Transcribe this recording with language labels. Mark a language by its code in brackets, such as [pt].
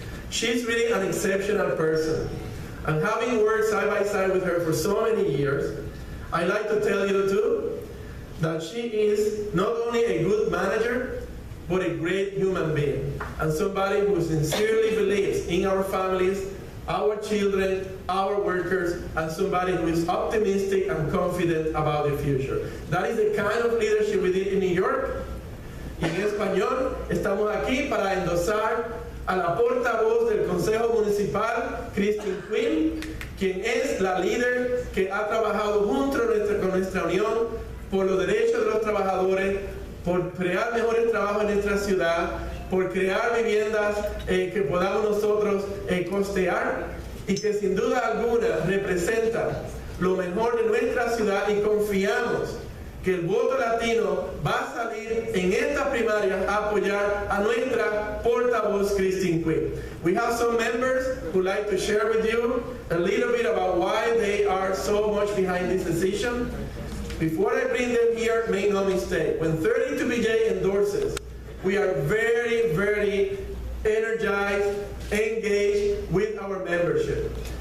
[en] She's really an exceptional person, and having worked side by side with her for so many years, I like to tell you too, that she is not only a good manager, but a great human being, and somebody who sincerely believes in our families, our children, our workers, and somebody who is optimistic and confident about the future. That is the kind of leadership we need in New York. [es] Y en español, estamos aquí para endosar a la portavoz del Consejo Municipal, Christine Quinn, quien es la líder que ha trabajado junto con nuestra unión por los derechos de los trabajadores, por crear mejores trabajos en nuestra ciudad, por crear viviendas que podamos nosotros costear, y que sin duda alguna representa lo mejor de nuestra ciudad, y confiamos que el voto latino va a salir en esta primaria a apoyar a nuestra portavoz Christine Quinn. [en] We have some members who like to share with you a little bit about why they are so much behind this decision. Before I bring them here, make no mistake, when 32BJ endorses, we are very, very energized, engaged with our membership.